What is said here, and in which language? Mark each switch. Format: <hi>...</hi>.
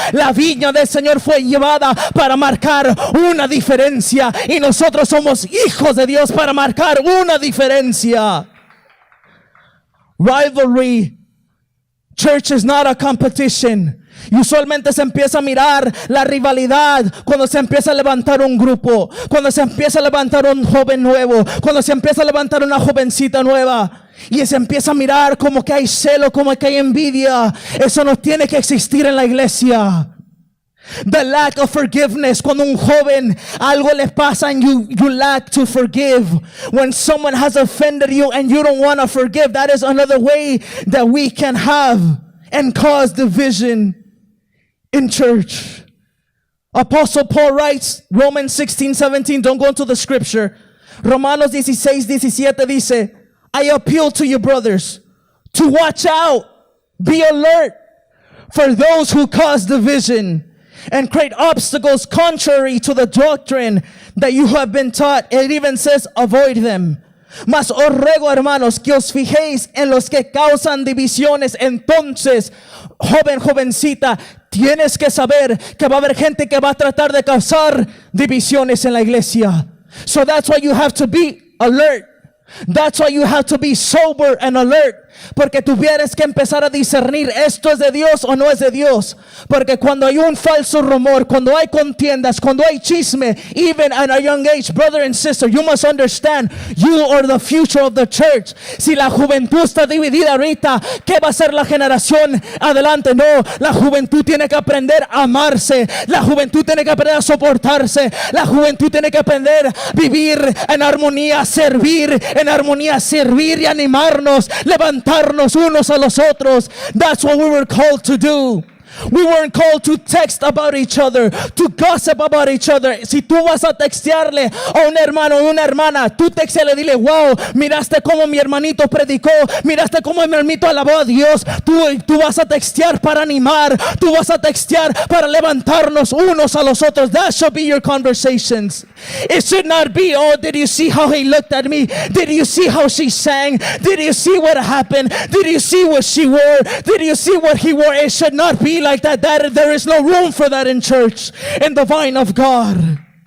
<es>La viña del Señor fue llevada para marcar una diferencia, y nosotros somos hijos de Dios para marcar una diferencia.</es> <en>Rivalry. Church is not a competition.</en> <es>Y usualmente se empieza a mirar la rivalidad cuando se empieza a levantar un grupo, cuando se empieza a levantar un joven nuevo, cuando se empieza a levantar una jovencita nueva. Y se empieza a mirar como que hay celo, como que hay envidia. Eso no tiene que existir en la iglesia.</es> <en>The lack of forgiveness.</en> <es>Cuando un joven algo le pasa</es> <en>and you lack to forgive. When someone has offended you and you don't want to forgive, that is another way that we can have and cause division in church. Apostle Paul writes, Romans 16:17. Don't go into the scripture.</en> <es>Romanos 16:17 dice,</es> <en>I appeal to you, brothers, to watch out, be alert for those who cause division and create obstacles contrary to the doctrine that you have been taught. It even says, avoid them.</en> <es>Mas os ruego, hermanos, que os fijéis en los que causan divisiones. Entonces, jovencita, tienes que saber que va a haber gente que va a tratar de causar divisiones en la iglesia.</es> <en>So that's why you have to be alert. That's why you have to be sober and alert.</en> <es>Porque tuvieras que empezar a discernir, esto es de Dios o no es de Dios. Porque cuando hay un falso rumor, cuando hay contiendas, cuando hay chisme,</es> <en>even at a young age, brother and sister, you must understand, you are the future of the church.</en> <es>Si la juventud está dividida ahorita, ¿qué va a ser la generación adelante? No, la juventud tiene que aprender a amarse. La juventud tiene que aprender a soportarse. La juventud tiene que aprender a vivir en armonía, servir en armonía, servir y animarnos, levantarnos unos a los otros.</es> <en>That's what we were called to do. We weren't called to text about each other, to gossip about each other.</en> <es>Si tú vas a textearle a un hermano o una hermana, tú texteale, dile, wow, miraste cómo mi hermanito predicó, miraste cómo mi hermanito alabó a Dios. Tú vas a textear para animar, tú vas a textear para levantarnos unos a los otros.</es> <en>That should be your conversations. It should not be, oh, did you see how he looked at me? Did you see how she sang? Did you see what happened? Did you see what she wore? Did you see what he wore? It should not be like that. There is no room for that in church, in the vine of God.</en>